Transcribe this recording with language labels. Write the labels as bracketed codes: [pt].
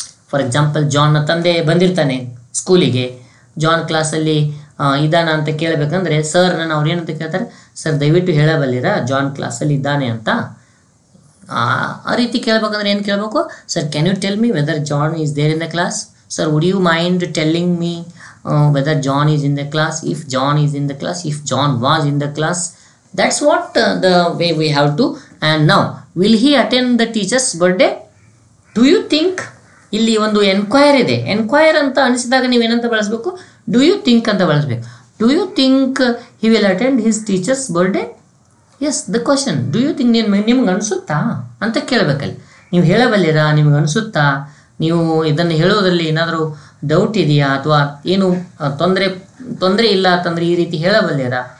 [kn] For example, ಜಾನ್ನ ತಂದೆ ಬಂದಿರ್ತಾನೆ ಸ್ಕೂಲಿಗೆ, John ಕ್ಲಾಸಲ್ಲಿ ಇದ್ದಾನ ಅಂತ ಕೇಳಬೇಕಂದ್ರೆ ಸರ್ ನಾನು ಅವ್ರೇನಂತ ಕೇಳ್ತಾರೆ, ಸರ್ ದಯವಿಟ್ಟು ಹೇಳಬಲ್ಲಿರಾ ಜಾನ್ ಕ್ಲಾಸಲ್ಲಿ ಇದ್ದಾನೆ ಅಂತ? ಆ ರೀತಿ ಕೇಳಬೇಕಂದ್ರೆ ಏನು ಕೇಳಬೇಕು? [en] Sir can you tell me whether John is there in the class? Sir would you mind telling me whether John is in the class? If John is in the class, if John was in the class, that's what the way we have to. And now, will he attend the teacher's birthday? Do you think? [kn] ಇಲ್ಲಿ ಒಂದು enquire ಇದೆ. Enquire ಅಂತ ಅನಿಸಿದಾಗ ನೀವೇನಂತ ಬಳಸಬೇಕು? [en] do you think [kn] ಅಂತ ಬಳಸಬೇಕು. [en] Do you think he will attend his teacher's birthday? Yes, the question do you think. [kn] ನಿಮ್ಗೆ ಅನಿಸುತ್ತಾ ಅಂತ ಕೇಳಬೇಕಲ್ಲಿ. ನೀವು ಹೇಳಬಲ್ಲಿರಾ? ನಿಮ್ಗೆ ಅನಿಸುತ್ತಾ? ನೀವು ಇದನ್ನು ಹೇಳೋದ್ರಲ್ಲಿ ಏನಾದರೂ ಡೌಟ್ ಇದೆಯಾ, ಅಥವಾ ಏನು ತೊಂದರೆ ಇಲ್ಲ ಅಂತಂದರೆ ಈ ರೀತಿ ಹೇಳಬಲ್ಲಿರಾ?